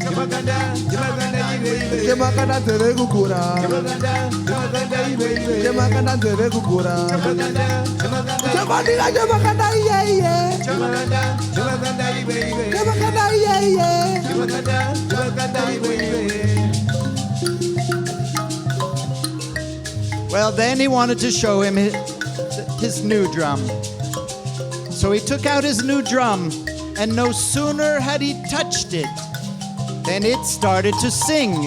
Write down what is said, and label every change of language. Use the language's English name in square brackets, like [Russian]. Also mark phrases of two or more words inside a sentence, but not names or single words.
[Bemba] Chamakanda, Chamakanda iwe iwe. Chamakanda tere kukura. Chamakanda, Chamakanda iwe iwe. Chamakanda tere kukura. Chamakanda, Chamakanda. [English] Chamakanda yeah yeah. [Bemba] Chamakanda, Chamakanda iwe iwe. [English] Chamakanda yeah yeah. [Bemba] Chamakanda, Chamakanda iwe iwe. [English] Well, then he wanted to show him his new drum. So he took out his new drum, and no sooner had he touched it than it started to sing.